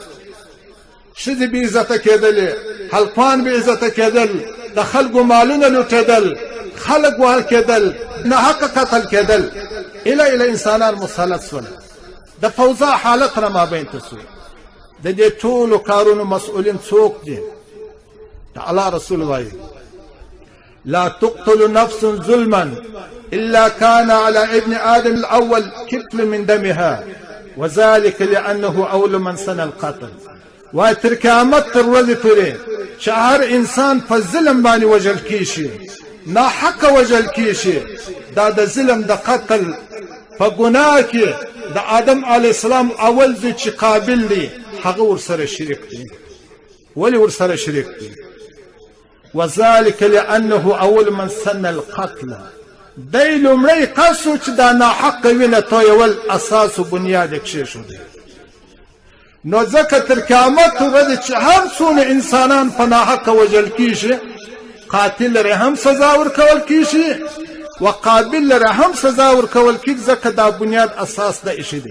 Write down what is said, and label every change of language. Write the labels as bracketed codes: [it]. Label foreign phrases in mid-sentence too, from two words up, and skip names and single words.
[ps] ښځې بې عزته کېدلې، هلکان بې عزته کېدل، د خلکو مالونه لوټېدل، خلک وهل کېدل، ناحقه قتل کېدل، ایله انسانان مسلط سول. د فوضا حالت را مابین ته سو. د دې ټولو کارونو مسؤلین څوک دي؟ د الله رسول وایي [ar] لا تقتل نفس ظلما الا كان على ابن ادم الاول كفل من دمها وذلك لانه اول من سن القتل. [ps] وای تر قیامت تر ورځې پورې چې هر انسان په ظلم باندې وژل کیږي، ناحقه وژل کیږي. دا د ظلم د قتل په ګناه کې د آدم [ar] علیه السلام [ps] اول ځای چې قابل دی هغه ورسره شریک دی. ولې ورسره شریک دی؟ [ar] وذلك لانه اول من سن القتل. [ps] دی لومړی کس و چې دا ناحقه وینه تویول اساس و بنیاد یې کېښودی. نو ځکه تر قیامت ورځې چې هر څونه انسانان په ناحقه وژل کېږي، قاتل لره هم سزا ورکول کېږي و قابل لره هم سزا ورکول کېږي، ځکه دا بنیاد اساس د ایښی دی.